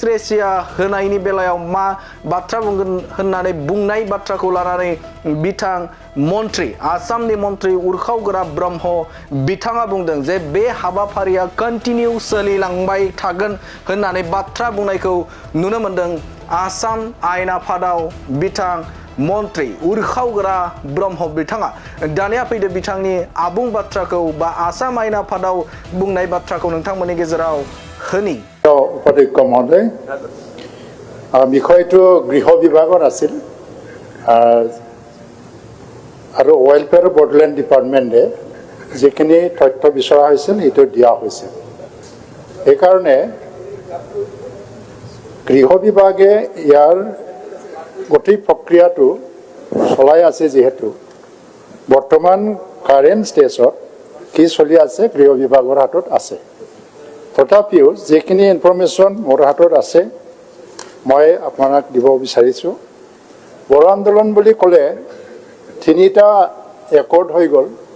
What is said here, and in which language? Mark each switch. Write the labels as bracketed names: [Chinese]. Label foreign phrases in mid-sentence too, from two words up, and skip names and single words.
[Bodo] ग्रेसिया होनायनि बेलायाव मा बाथ्रा बुंगोन होननानै बुंनाय बाथ्राखौ लानानै बिथां मन्त्रि आसामनि मन्त्रि उरखावगोरा ब्रह्म बिथाङा बुंदों जे बे हाबाफारिया कन्टिनिउ सोलिलांबाय थागोन होननानै बाथ्रा बुंनायखौ नुनो मोनदों आसाम आयेन आफादाव बिथां मन्त्रि उरखावगोरा ब्रह्म बिथाङा दानिया फैदो बिथांनि आबुं बाथ्राखौ बा आसाम आयेन आफादाव बुंनाय बाथ्राखौ नोंथांमोननि गेजेराव होनि [Assamese] उपाध्यक्ष महोदय বিষয়টো গৃহ বিভাগৰ আছিল আৰু ৱেলফেয়াৰ বৰ্ডলেণ্ড ডিপাৰ্টমেণ্টে যিখিনি তথ্য বিচৰা হৈছিল সেইটো দিয়া হৈছিল সেইকাৰণে গৃহ বিভাগে ইয়াৰ গোটেই প্ৰক্ৰিয়াটো চলাই আছে যিহেতু বৰ্তমান [English] current stage [Assamese] কি চলি আছে গৃহ বিভাগৰ হাতত আছে তথাপিও যিখিনি ইনফৰমেশ্যন মোৰ হাতত আছে মই আপোনাক দিব বিচাৰিছোঁ বড়ো আন্দোলন বুলি ক'লে তিনিটা একৰ্ড হৈ গ'ল